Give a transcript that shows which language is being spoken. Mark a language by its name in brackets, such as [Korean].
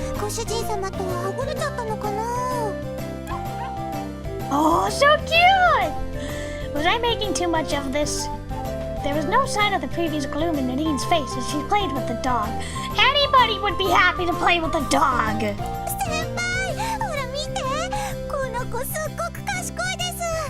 [Japanese] ご主人様とはぐれちゃったのかな？ [English] Oh, so cute! Was I making too much of this? There was no sign of the previous gloom in Nadine's face as she played with the dog. Anybody would be happy to play with a dog! [Japanese] 先輩、ほら見て！この子すっごく賢いです！